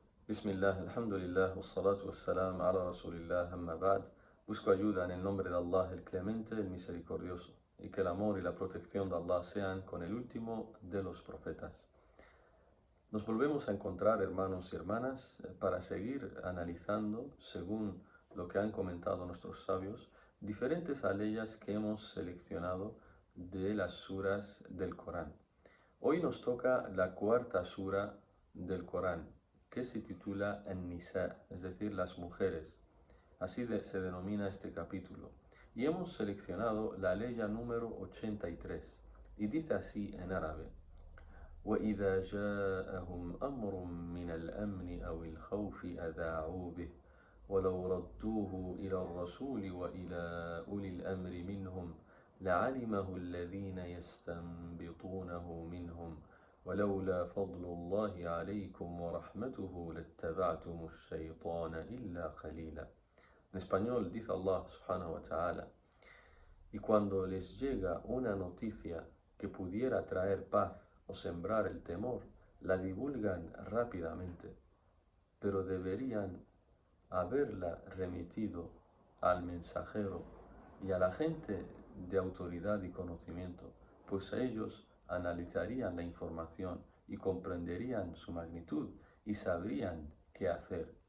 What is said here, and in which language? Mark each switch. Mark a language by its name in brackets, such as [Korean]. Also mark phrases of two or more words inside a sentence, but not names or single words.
[Arabic] بسم الله، الحمد لله، والصلاة والسلام على رسول الله، أما بعد. [Spanish] Busco ayuda en el nombre de Allah, el clemente, el misericordioso, y que el amor y la protección de Allah sean con el último de los profetas. Nos volvemos a encontrar, hermanos y hermanas, para seguir analizando, según lo que han comentado nuestros sabios, diferentes aleyas que hemos seleccionado de las suras del Corán. Hoy nos toca la cuarta sura del Corán, que se titula An-Nisa, es decir, las mujeres. Así se denomina este capítulo. Y hemos seleccionado la aleya número 83, y dice así en árabe: [Arabic] وَإِذَا جَاءَهُمْ أَمْرٌ مِّنَ الْأَمْنِ أَوِ الْخَوْفِ أَذَاعُوا بِهِ وَلَوْ رَدُّوهُ إِلَى الرَّسُولِ وَإِلَى أُولِي الْأَمْرِ مِنْهُمْ لعلمه الذين يستنبطونه منهم ولولا فضل الله عليكم ورحمته لاتبعتم الشيطان إلا قليلا. [Spanish] En español dice Allah [Arabic] سبحانه وتعالى: [Spanish] y cuando les llega una noticia que pudiera traer paz o sembrar el temor, la divulgan rápidamente, pero deberían haberla remitido al mensajero y a la gente de autoridad y conocimiento, pues ellos analizarían la información y comprenderían su magnitud y sabrían qué hacer.